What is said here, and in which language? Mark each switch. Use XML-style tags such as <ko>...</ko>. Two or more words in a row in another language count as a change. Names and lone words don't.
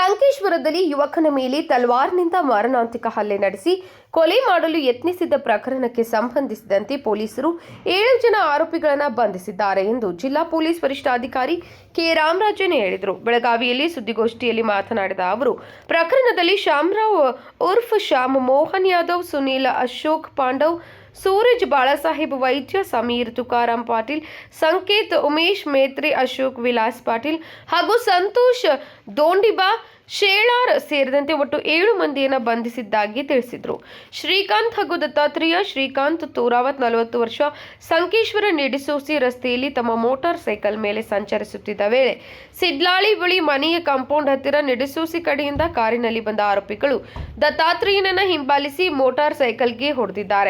<kn>ಸಂಕೇಶ್ವರದಲ್ಲಿ ಯುವಕನ ಮೇಲೆ ತಲವಾರ್ನಿಂದ ಮಾರಣಾಂತಿಕ ಹಲ್ಲೆ ನಡೆಸಿ ಕೊಲೆ ಮಾಡಲು ಯತ್ನಿಸಿದ್ದ ಪ್ರಕರಣಕ್ಕೆ ಸಂಬಂಧಿಸಿದಂತೆ ಪೊಲೀಸರು 7 ಜನ ಆರೋಪಿಗಳನ್ನು ಬಂಧಿಸಿದ್ದಾರೆ ಎಂದು ಜಿಲ್ಲಾ ಪೊಲೀಸ್ ವರಿಷ್ಠಾಧಿಕಾರಿ ಕೆ ರಾಮರಾಜನ್ ಹೇಳಿದರು. ಬೆಳಗಾವಿಯಲ್ಲಿ ಸುದ್ದಿಗೋಷ್ಠಿಯಲ್ಲಿ ಮಾತನಾಡಿದ ಅವರು, ಪ್ರಕರಣದಲ್ಲಿ ಶ್ಯಾಮರಾವ್ ಉರ್ಫ್ ಶ್ಯಾಮ್, ಮೋಹನ್ ಯಾದವ್, ಸುನೀಲ್ ಅಶೋಕ್ ಪಾಂಡವ್, सूरज बाळासाहेब वैद्य, समीर तुकाराम पाटील, संकेत उमेश मेत्रे, अशोक विलास पाटील ಹಾಗೂ ಸಂತೋಷ್ ದೋಂಡಿಬಾ ಶೇಳಾರ್ ಸೇರಿದಂತೆ ಒಟ್ಟು 7 ಮಂದಿಯನ್ನು ಬಂಧಿಸಿದ್ದಾಗಿ ತಿಳಿಸಿದರು. ಶ್ರೀಕಾಂತ್ ಹಾಗೂ ದತ್ತಾತ್ರೇಯ. ಶ್ರೀಕಾಂತ್ ತೋರಾವತ್ 40 ವರ್ಷ, ಸಂಕೇಶ್ವರ ನಿಡಿಸೋಸಿ ರಸ್ತೆಯಲ್ಲಿ ತಮ್ಮ ಮೋಟಾರ್ ಸೈಕಲ್ ಮೇಲೆ ಸಂಚರಿಸುತ್ತಿದ್ದ ವೇಳೆ ಸಿಡ್ಲಾಳಿ ಬಳಿ ಮನೆಯ ಕಾಂಪೌಂಡ್ ಹತ್ತಿರ ನಿಡಿಸೋಸಿ ಕಡೆಯಿಂದ ಕಾರಿನಲ್ಲಿ ಬಂದ ಆರೋಪಿಗಳು ದತ್ತಾತ್ರೇಯನನ್ನ ಹಿಂಬಾಲಿಸಿ ಮೋಟಾರ್ ಸೈಕಲ್ಗೆ ಹೊಡೆದಿದ್ದಾರೆ.</kn>